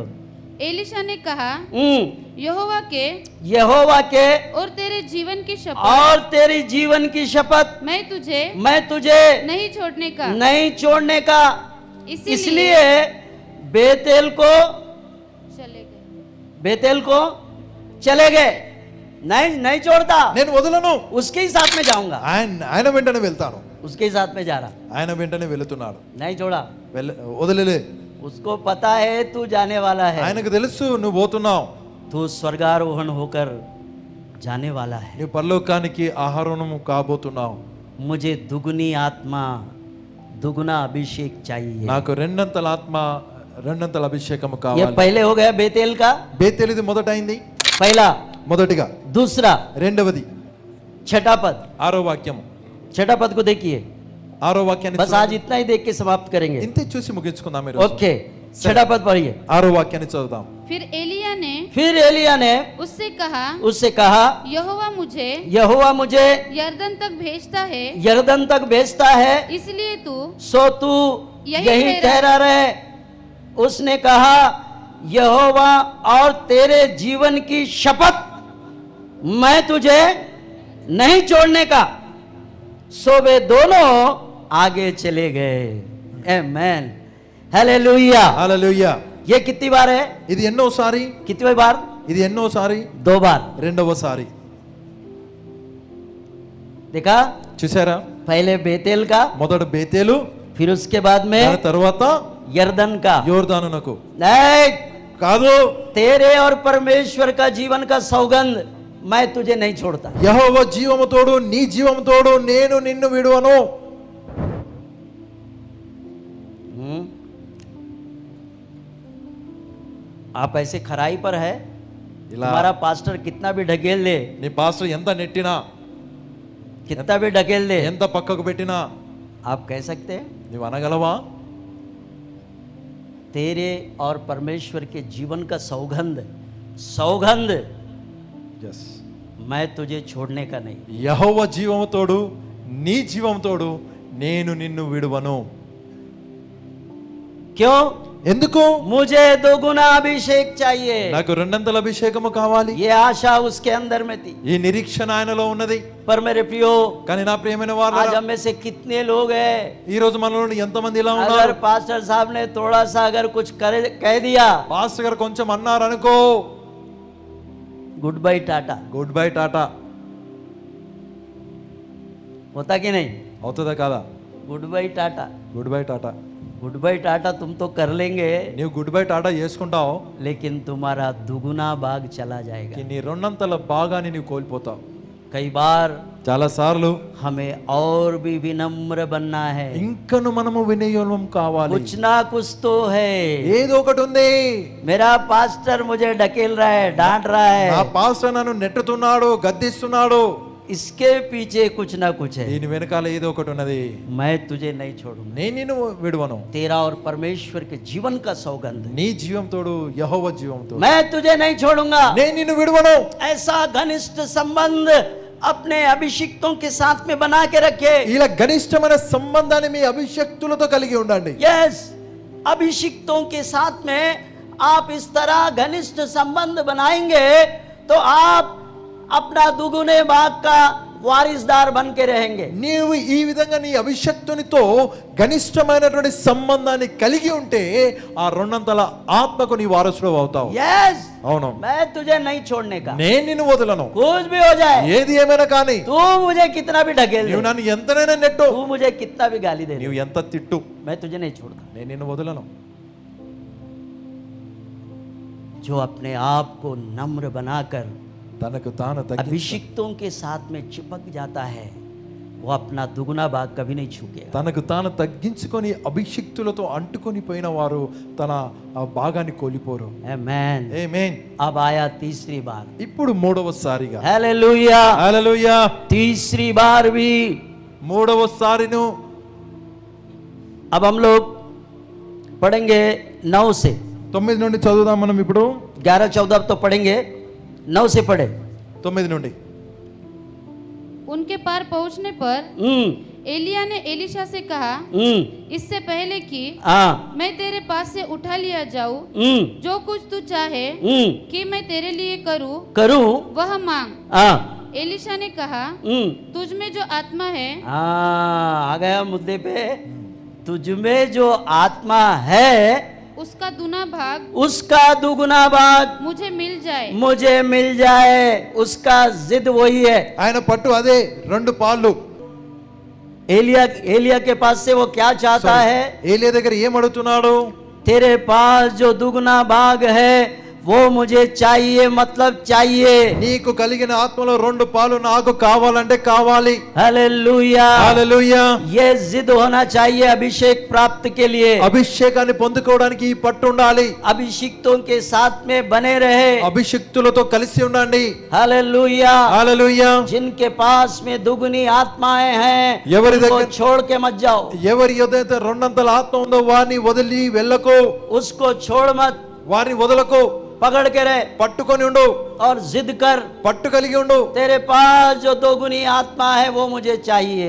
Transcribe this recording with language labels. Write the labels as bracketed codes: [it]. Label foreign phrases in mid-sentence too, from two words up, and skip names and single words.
[hi] एलिशा ने कहा, यहोवा के और तेरे जीवन की शपथ मैं तुझे नहीं छोड़ने का इसलिए बेतेल को चले गए। नहीं छोड़ता, [te] నేను వదలను [hi] उसके ही साथ में जाऊंगा। [te] ఆయన వెంటనే వెళ్తాను [hi] उसके ही साथ में जा रहा, [te] ఆయన వెంటనే వెళ్తున్నాడు [hi] नहीं छोड़ा। [te] వదలలే [hi] उसको पता है तू जाने वाला है, [te] ఆయనకు తెలుసు నువ్వు పోతున్నావు [hi] तू स्वर्गारोहण होकर जाने वाला है। [te] నువ్వు పరలోకానికి ఆహారము కాబోతున్నావు [hi] मुझे दुगुनी आत्मा, दुगुना अभिषेक चाहिए। [te] నాకు రెండంతల ఆత్మ రెండంతల అభిషేకము [hi] ये [te] కావాలి [hi] पहले हो गया बेतेल का, [te] బేతేలిది మొదట అయింది [hi] पहला। [te] మొదటిగా [hi] दूसरा [te] రెండవది [hi] छठा पद, [te] 6వ వాక్యము [hi] छठा पद को देखिए। [te] 6వ వాక్యాన్ని [hi] बस आज इतना ही देख के समाप्त करेंगे। [te] ఇంతే చూసి ముగించుకుందాం మీరు [hi] ओके, छठा पद पढ़िए। [te] 6వ వాక్యాన్ని చదువుదాం [hi] फिर एलिया ने उससे कहा, यहोवा मुझे यरदन तक भेजता है, इसलिए तू यही ठहरा रहे। उसने कहा, यहोवा और तेरे जीवन की शपथ मैं तुझे नहीं छोड़ने का। सो वे दोनों आगे चले गए। आमेन, हालेलुया। [te] హల్లెలూయా. [hi] ये कितनी बार है? [te] ఇది ఎన్నోసారి? [hi] कितनी बार? [te] ఇది ఎన్నోసారి? [hi] 2 बार। [te] రెండవసారి. [hi] देखा? [te] చూసారా? [hi] पहले बेतेल का, [te] మొదట బేతేలు, [hi] फिर उसके बाद [te] దాని [hi] में [te] తర్వాత [hi] यरदन का। [te] యోర్దానునకు. [hi] नहीं, [te] కాదు, [hi] तेरे और परमेश्वर का जीवन का सौगंध मैं तुझे नहीं छोड़ता। [te] యెహోవా జీవము తోడు, నీ జీవము తోడు, నేను నిన్ను విడువను. [hi] आप ऐसे खराई पर है, [te] ఇలా [hi] हमारा पास्टर कितना भी ढकेल दे, [te] నీ పాస్టర్ ఎంత నెట్టినా, [hi] कितना भी ढकेल दे, [te] ఎంత పక్కకు పెట్టినా [hi] आप कह सकते हैं [te] నువ్వు అనగలవా? [hi] तेरे और परमेश्वर के जीवन का सौगंध, सौगंध [te] ఎస్. [hi] मैं तुझे छोड़ने का नहीं। [te] యెహోవా జీవము తోడు, నీ జీవము తోడు, నేను నిన్ను విడువను. [hi] क्यों? [te] ఎందుకు? [hi] मुझे दोगुना अभिषेक चाहिए। [te] నాకు రెండంతల అభిషేకము కావాలి. [hi] ये आशा उसके अंदर में थी। [te] ఈ నిరీక్షణ ఆయనలో ఉన్నది. [hi] पर मेरे प्रियो, [te] కానీ నా ప్రియమైన [hi] आज [te] వారు, [hi] हम में से कितने लोग हैं, [te] ఈ రోజు మనలో ఎంతమంది ఇలా [hi] अगर [te] ఉన్నారు? [hi] पास्टर साहब ने थोड़ा सा अगर कुछ कह दिया, [te] పాస్టర్ గారు కొంచెం అన్నారు అనుకో, [en] good bye [hi] टाटा, [en] good bye [te] టాటా. [hi] होता कि नहीं? [te] అవుతుందా కాదా? [en] good bye [hi] टाटा, [en] good bye [te] టాటా. [en] good bye [hi] टाटा तुम तो कर लेंगे, [te] నీవు [en] good bye [te] టాటా చేసుకుంటావు, [hi] लेकिन तुम्हारा दुगुना भाग चला जाएगा। [te] నీ రెండంతల భాగాన్ని నీవు కోల్పోతావు. [hi] कई बार [te] చాలా సార్లు [hi] हमें और भी विनम्र बनना है, [te] ఇంకను మనము వినయం కావాలి. [hi] कुछ ना कुछ तो है। [te] ఏదో ఒకటి ఉంది. [hi] मेरा पास्टर मुझे ढकेल रहा है, डांट रहा [te] నా [hi] है, [te] పాస్టర్ నన్ను నెట్టుతున్నాడు, గద్దిస్తున్నాడు. [hi] इसके पीछे कुछ ना कुछ है। [te] దీని వెనకాల ఏదో ఒకటి ఉన్నది. [hi] मैं तुझे नहीं छोड़ूंगा। [te] నేను నిన్ను విడువను. [hi] तेरा और परमेश्वर के जीवन का सौगंध, [te] నీ జీవం తోడు, యెహోవా జీవం తోడు, [hi] मैं तुझे नहीं छोड़ूंगा। [te] నేను నిన్ను విడువను. [hi] ऐसा घनिष्ठ संबंध अपने अभिषिक्तों के साथ में बना के रखे। [te] ఇలా గనిష్టమైన సంబంధాన్ని మీ అభిషక్తులతో కలిగి ఉండండి. [hi] यस, अभिषिक्तों के साथ में आप इस तरह घनिष्ठ संबंध बनाएंगे तो आप अपना दुगुने भाग का वारिसदार बन के रहेंगे। [te] నీవు ఈ విధంగా నీ అభిషక్తునితో ఘనిష్టమైనటువంటి సంబంధాన్ని కలిగి ఉంటే ఆ రెండంతల ఆత్మకు నీ వారసుడు అవుతావు. [hi] यस, [te] అవును, [hi] मैं तुझे नहीं छोड़ने का, [te] నేను నిన్ను వదలను. [hi] कुछ भी हो जाए, [te] ఏది ఏమైనా కానీ, [hi] तू मुझे कितना भी ढकेल [te] నీవు [hi] दे, [te] నన్ను ఎంతనైనా నెట్టు, [hi] तू मुझे कितना भी गाली दे, [te] నీవు ఎంత తిట్టు, [hi] मैं तुझे नहीं छोड़ता। [te] నేను నిన్ను వదలను. [hi] जो अपने आप को नम्र बनाकर [te] తనకు తాను తగ్గించు, [hi] अभिषिक्तों के साथ में चिपक जाता है, वो अपना दुगुना भाग कभी नहीं छूकेगा। [te] తనకు తాను తగ్గించుకొని అభిషిక్తులతో అంటుకొని పోయిన వారు తన ఆ భాగాన్ని కోల్పోరు. [hi] आमेन। [te] ఆమేన్. [hi] अब आया तीसरी बार, [te] ఇప్పుడు మూడవసారిగా, [hi] हालेलुया, [te] హల్లెలూయా, [hi] तीसरी बार भी। [te] మూడవసారిను [hi] अब हम लोग पढ़ेंगे 9 से, [te] 9 నుండి చదువుదాం మనం. ఇప్పుడు [hi] 11-14 तो पढ़ेंगे, 9 से पढ़े। [te] 9 నుండి. [hi] उनके पार पहुंचने पर एलिया ने एलीशा से कहा, इससे पहले कि हाँ, मैं तेरे पास से उठा लिया जाऊं, जो कुछ तू चाहे कि मैं तेरे लिए करूं, वह मांग। हाँ, एलीशा ने कहा, तुझ में जो आत्मा है हाँ, आ गया मुद्दे पे। तुझ में जो आत्मा है उसका दूना भाग उसका दुगुना भाग मुझे मिल जाए। मुझे मिल जाए, उसका जिद वही है। [te] ఆయన పట్టు అదే 2 పాళ్ళు. [hi] एलिया के पास से वो क्या चाहता है? [te] ఏలియా దగ్గర ఏం అడుగుతున్నాడు? [hi] तेरे पास जो दुगुना भाग है वो मुझे चाहिए, मतलब चाहिए। [te] నీకు కలిగిన ఆత్మలో 2 పాలు నాకు కావాలంటే కావాలి. [hi] हालेलुया, [te] హల్లెలూయా. [hi] ये जिद होना चाहिए अभिषेक प्राप्त के लिए। [te] అభిషేకాన్ని పొందుకోవడానికి ఈ పట్టు ఉండాలి. [hi] अभिषिक्तों के साथ में बने रहे। [te] అభిషిక్తులతో కలిసి ఉండండి. [hi] हालेलुया, [te] హల్లెలూయా. [hi] जिनके पास में दुगुनी आत्माएं हैं, [te] ఎవరి [hi] उनको [te] దగ్గర [hi] छोड़ के मत जाओ। [te] ఎవరి ఏదైతే 2 ఆత్మ ఉందో వారిని వదిలి వెళ్ళకు, [hi] उसको छोड़ मत, [te] వారిని వదలకు, [hi] पकड़ के रहे [te] పట్టుకొని ఉండు, [hi] और जिद कर। [te] పట్టు కలిగి ఉండు. [hi] तेरे पास जो दोगुनी आत्मा है वो मुझे चाहिए।